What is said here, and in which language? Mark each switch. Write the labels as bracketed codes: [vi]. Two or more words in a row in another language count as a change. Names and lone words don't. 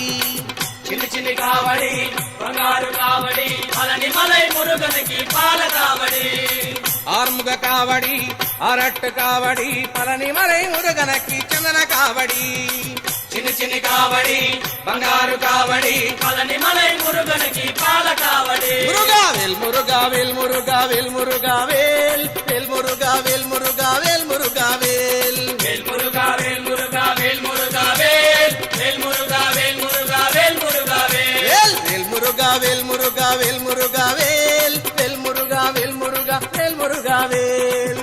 [te] చిన్ని చిన్ని కావడి బంగారు కావడి పలని మలై మురుగనకి పాల కావడి [ta] ஆறுமுக காவடி ஆராட்டு காவடி பழனி மலை முருகனக்கு சந்தன காவடி [te] చిన్ని చిన్ని కావడి బంగారు కావడి పలని మలై మురుగనకి పాల కావడి [ta] முருகாவேல் முருகாவேல் முருகாவேல் முருகாவேல் வேல் முருகாவேல் முருகாவேல் முருகாவேல் వేల్ మురుగా వేల్ మురుగా వేల్ మురుగా వేల్ వేల్ మురుగా వేల్ మురుగా వేల్ మురుగా వేల్ வேல் முருகாவேல் முருகாவேல் முருகாவேல் வேல் முருகாவேல் முருகாவேல் முருகாவேல்